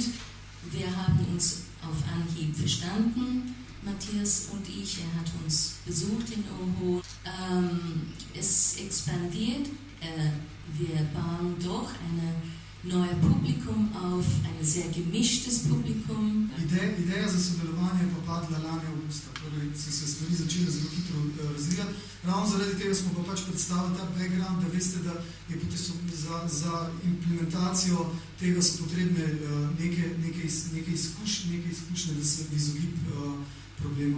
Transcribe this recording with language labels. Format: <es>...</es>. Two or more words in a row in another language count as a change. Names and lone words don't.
<de>Wir haben uns auf Anhieb verstanden, Matthias und ich. Er hat uns besucht in Oho. Es expandiert. Wir bauen doch ein neues Publikum auf, ein sehr gemischtes Publikum.</de> <sl>Ideja za sodelovanje je pa padla lani avgusta, torej so se stvari začele zelo hitro razvijati. Ravno zaradi tega smo pa pač predstavili ta background, da veste, da je za implementacijo tega so potrebne neke izkušnje, da se izogib problemom.</sl>